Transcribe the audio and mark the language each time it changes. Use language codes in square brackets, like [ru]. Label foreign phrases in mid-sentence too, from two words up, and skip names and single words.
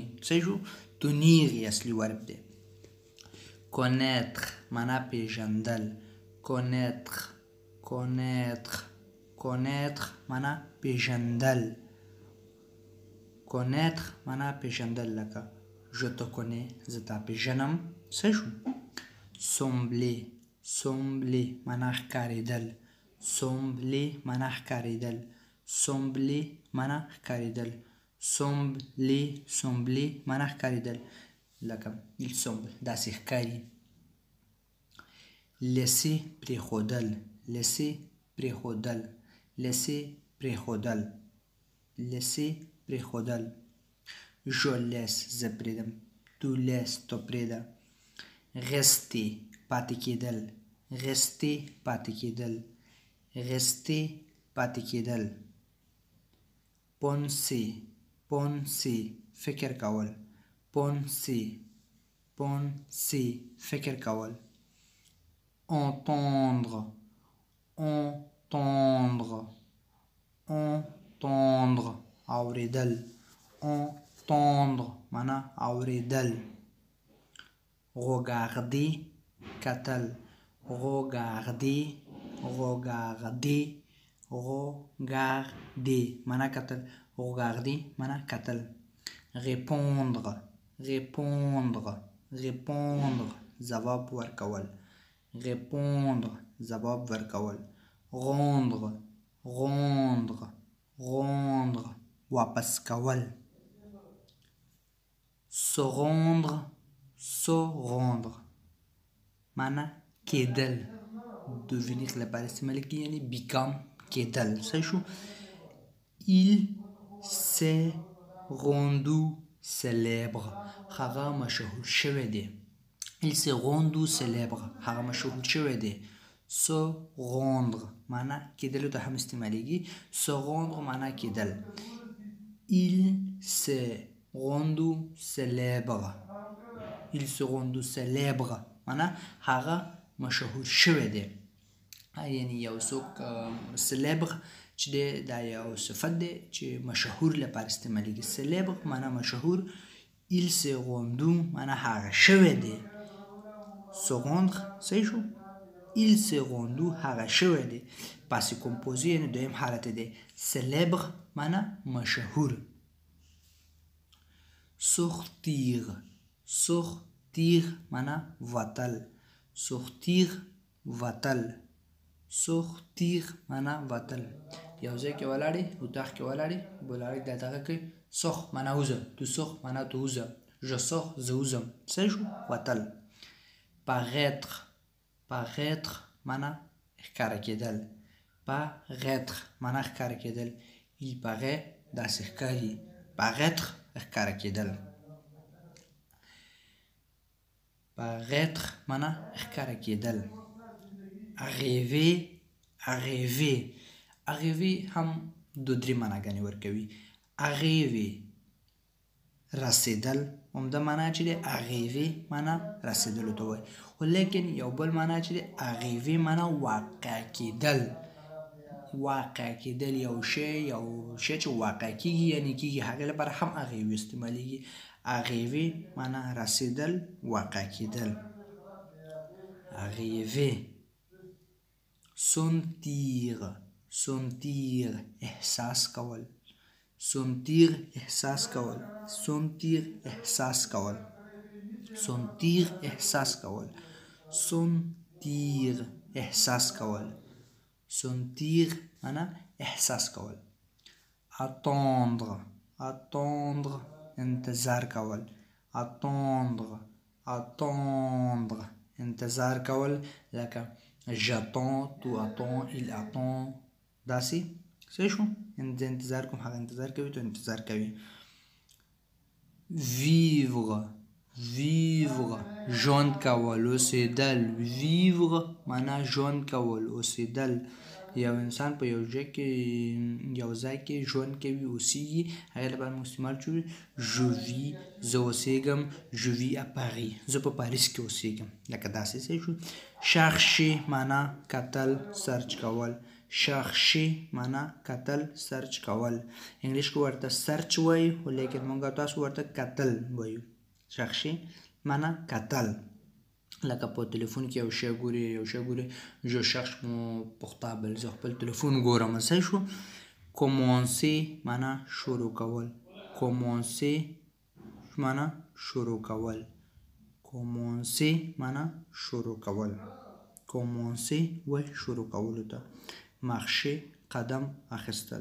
[ps] صحیح شو؟ تونیر یې اصلي ورب دی. connaître معنا پیژندل. [fr] connaître connaître connaître [ps] معنا پیژندل. connaître معنا پیژندل. لکه [fr] je te connais [ps] زه تا پیژنم. صحیح شو؟ [fr] sembler sembler [ps] معنا ښکارېدل. sembler معنا ښکارېدل. sembler معنا ښکارېدل. [fr] sembler sembler [ps] معنا ښکارېدل. لکه [fr] il semble [ps] داسې ښکاري. laisser پرېښودل. laisser پرېښودل. laisser پرېښودل. laisser پرېښودل. [fr] je laisse [ps] زه پرېږدم. [fr] tu laisses [ps] ته پرېږده. rester پاتې کېدل. rester پاتې کېدل. rester پاتې کېدل. [fr] penser penser [ps] فکر کول. [fr] penser penser [ps] فکر کول. [fr] entendre entendre entendre اوریدل. [ps] entendre معنا اوریدل. regarder کتل. [fr] regarder regarder regarder [ps] معنا کتل. regarder معنا کتل. [fr] répondre répondre répondre [ps] ځواب ورکول. répondre ځواب ورکول [fr] rendre rendre rendre [ps] واپس کول [fr] se rendre se rendre [ps] معنا کېدل devenir لپاره استعمال کیږي یعنی become کېدل صحیح شو [fr] il s'est rendu [ps] célèbre هغه مشهور شوی دی [fr] il s'est rendu célèbre [ps] هغه مشهور شوی دی [fr] se rendre [ps] معنا کېدلو ته هم استعمالیږي [fr] se rendre [ps] معنا کېدل [fr] il s'est rendu célèbre il s'est rendu célèbre [ps] معنا هغه مشهور شوی دی یعنی یو څوک célèbre چې دی دا یو صفت دی چې مشهور لپاره استعمالیږي célèbre معنا مشهور [fr] il s'est rendu [ps] معنا هغه شوی دی [fr] se rendre [ps] صحیح شو [fr] il s'est rendu [ps] هغه شوی دی [fr] passé composé [ps] یعنی دویم حالت دی célèbre معنا مشهور [fr] sortir sortir [ps] معنا وتل sortir وتل sortir معنا وتل یو ځای کې ولاړې اتاق کې ولاړې بولاړې د دغه کې سوخ معنا وزه [fr] tu sors [ps] معنا تو وزه [fr] je sors [ps] زه وزم صحیح شو وتل [fr] paraître paraître [ps] معنا ښکاره کېدل paraître معنا ښکاره کېدل [fr] il paraît [ps] داسې ښکاري paraître ښکاره کېدل paraître معنا ښکاره کېدل [fr] arriver arriver arriver [ps] هم دو درې معناګانې ورکوي arriver رسیدل همدا معنا چې دی arriver معنا رسیدلو ته وایي خو لیکن یو بل معنا چې دی arriver معنا واقع کېدل واقع کېدل یو شی چې واقع کېږي یعنی کېږي هغې لپاره هم arriver استعمالیږي arriver معنا رسیدل واقع کېدل [fr] arriver sentir sentir [ps] احساس کول sentir احساس کول sentir احساس کول sentir احساس کول sentir احساس کول sentir معنا احساس کول [fr] attendre attendre [ps] انتظار کول [fr] attendre attendre [ps] انتظار کول لکه [fr] j'attends tu attends il attend [ps] داسې صحیح شو زه انتظار کوم هغه انتظار کوي تو انتظار کوي [fr] vivre vivre [ps] ژوند کول اوسېدل vivre معنا ژوند کول اوسېدل یو انسان په یو ځای کې ژوند کوي اوسېږي هغې لپاره موږ استعمال کوو [fr] je vis [ps] زه اوسېږم [fr] je vis à Paris [ps] زه په پاریس کې اوسېږم لکه داسې صحیح شو chercher معنا کتل سرچ کول chercher معنا کتل سرچ کول انګلیش کې ورته سرچ وایي خو لیکن موږ تاسو ورته کتل وایو chercher معنا کتل لکه په تلیفون کې یو شی ګوري [fr] je cherche mon portable [ps] زه خپل تلیفون ګورم صحیح شو commencer معنا شروع کول commencer معنا شروع کول commencer معنا شروع کول commencer و شروع کولو ته marcher قدم اخیستل